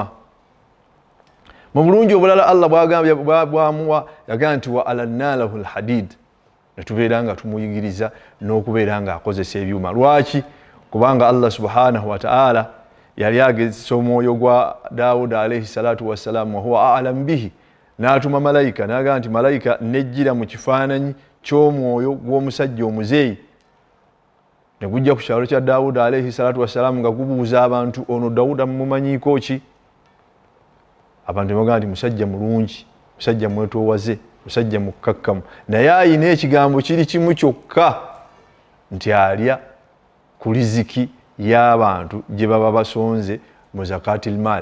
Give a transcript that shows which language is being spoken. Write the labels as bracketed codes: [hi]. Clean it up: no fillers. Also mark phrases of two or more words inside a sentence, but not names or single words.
[lg] Mu bulungi obulala Allah bw'amuwa yagamba nti [ar] وألنا له الحديد, [lg] netubeera nga tumuyigiriza n'okubeera nga akozesa ebyuma. Lwaki? Kubanga Allah [ar] سبحانه وتعالى [lg] yali agezesa omwoyo gwa Daawuda [ar] عليه الصلاة والسلام وهو أعلم به. [lg] N'atuma malayika n'agamba nti malayika nejjira mu kifaananyi ky'omwoyo gw'omusajja omuzeeyi ne gujja ku kyalo kya Daawuda [ar] عليه الصلاة والسلام [lg] nga gubuuza abantu ono Daawuda mumumanyiiko ki? abantu bagamba nti musajja mulungi, musajja mwetoowaze, musajja mukkakkamu, naye ayina ekigambo kiri kimu kyokka nti alya ku riziki y'abantu gye baba basonze mu [ar] زكاة المال.